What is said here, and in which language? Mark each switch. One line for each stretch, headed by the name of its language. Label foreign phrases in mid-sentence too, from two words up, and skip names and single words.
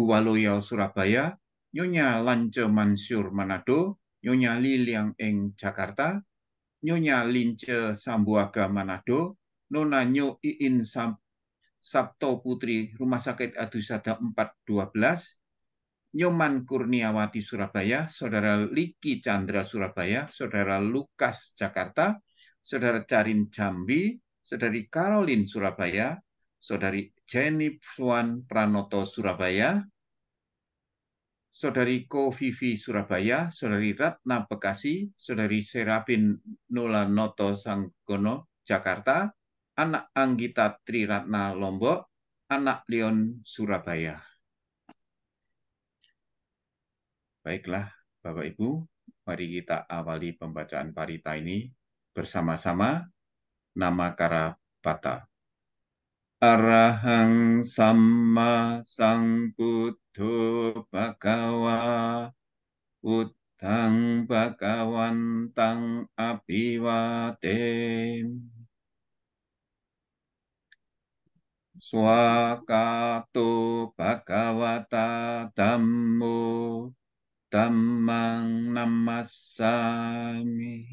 Indonesian: Waloyo Surabaya, Nyonya Lance Mansur Manado, Nyonya Liliang Eng Jakarta, Nyonya Lince Sambuaga Manado, Nona Nyo Iin Sabto Putri Rumah Sakit Adusada 412, Nyoman Kurniawati Surabaya, Saudara Liki Chandra Surabaya, Saudara Lukas Jakarta, Saudara Carin Jambi, Saudari Caroline Surabaya, Saudari Jenny Swan Pranoto Surabaya, Saudari Ko Vivi Surabaya, Saudari Ratna Bekasi, Saudari Serapin Nolanoto Sanggono Jakarta, Anak Anggita Triratna Lombok, Anak Leon Surabaya. Baiklah, Bapak Ibu, mari kita awali pembacaan parita ini bersama-sama. Nama Kara Bata.
Pali: Arahang Samma Sambuddho Bhagava Buddhang Bhagawantang Abhiwatem. Swakato Bhagavata Dhammo Dhammang Namassami.